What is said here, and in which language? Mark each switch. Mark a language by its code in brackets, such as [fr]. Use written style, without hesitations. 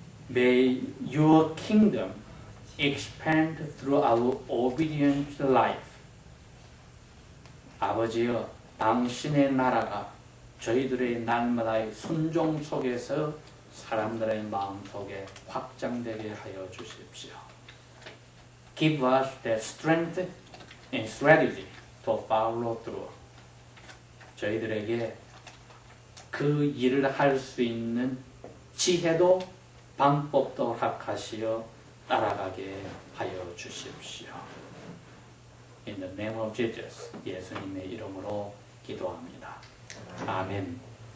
[en] May your kingdom expand through our obedient life. [ko] 아버지여, 당신의 나라가 저희들의 날마다의 순종 속에서 사람들의 마음속에 확장되게 하여 주십시오. [en] Give us the strength and strategy to follow through. [ko] 저희들에게 그 일을 할 수 있는 지혜도 방법도 허락하시어 따라가게 하여 주십시오. [en] In the name of Jesus, [ko] 예수님의 이름으로 기도합니다. 아멘.